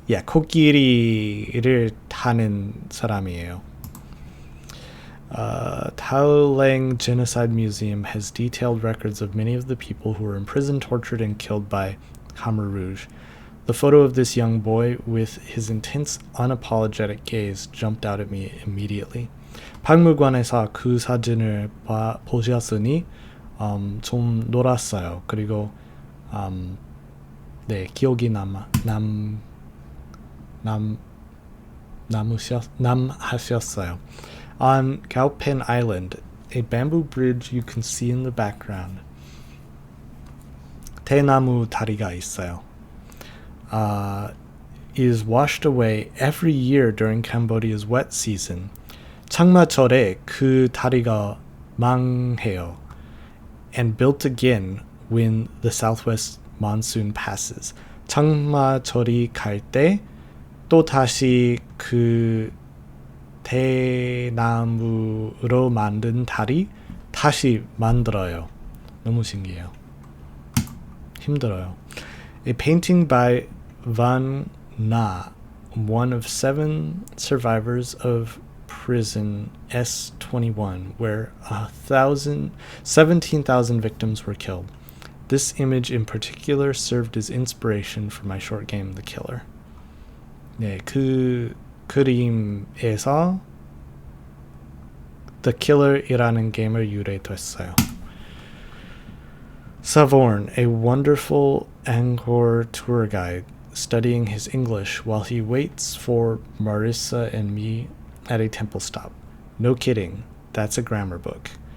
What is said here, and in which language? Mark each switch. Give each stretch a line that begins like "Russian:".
Korean: Yeah, 코끼리를 타는 사람이에요.
English: Taoleng Genocide Museum has detailed records of many of the people who were imprisoned, tortured, and killed by Khmer Rouge. The photo of this young boy with his intense, unapologetic gaze jumped out at me immediately.
Korean: 박물관에서 그 사진을 보셨으니 좀 놀았어요. 그리고 네, 기억이 남으셨어요.
English: On Gaupen Island, a bamboo bridge you can see in the background.
Korean: 대나무 다리가 있어요.
English: Is washed away every year during Cambodia's wet season.
Korean: 장마철에 그 다리가 망해요.
English: And built again when the southwest monsoon passes.
Korean: 장마철이 갈 때 또 다시 그 대나무로 만든 다리 다시 만들어요. 너무 신기해요. 힘들어요.
English: A painting by Van Na, one of 7 survivors of prison S-21, where 17,000 victims were killed. This image in particular served as inspiration for my short game, The Killer.
Korean: 네, 그 그림에서 The Killer이라는 게임을 유래됐어요.
English: Savorn, a wonderful Angkor tour guide, studying his English while he waits for Marissa and me at a temple stop. No kidding, that's a grammar book.